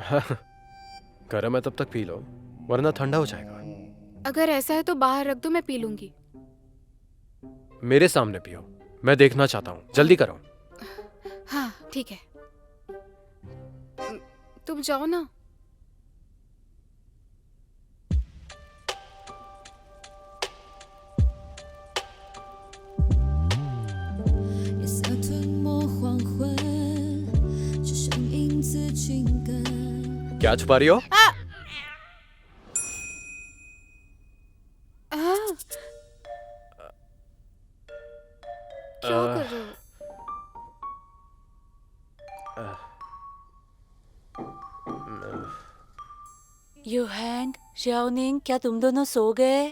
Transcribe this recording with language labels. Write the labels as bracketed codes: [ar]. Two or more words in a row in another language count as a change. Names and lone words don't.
[hi] गर्म है तब तक पी लो, वरना ठंडा हो जाएगा। अगर ऐसा है तो बाहर रख दो, मैं पी लूंगी। मेरे सामने पियो, मैं देखना चाहता हूँ। जल्दी करो। हाँ, ठीक है। तुम जाओ ना। [zh] 夜色吞没黄昏，只剩影子紧跟。 [hi] क्या छुपा रही हो? क्या कर रहे हो? यूहैंग, शाओनिंग, क्या तुम दोनों सो गए?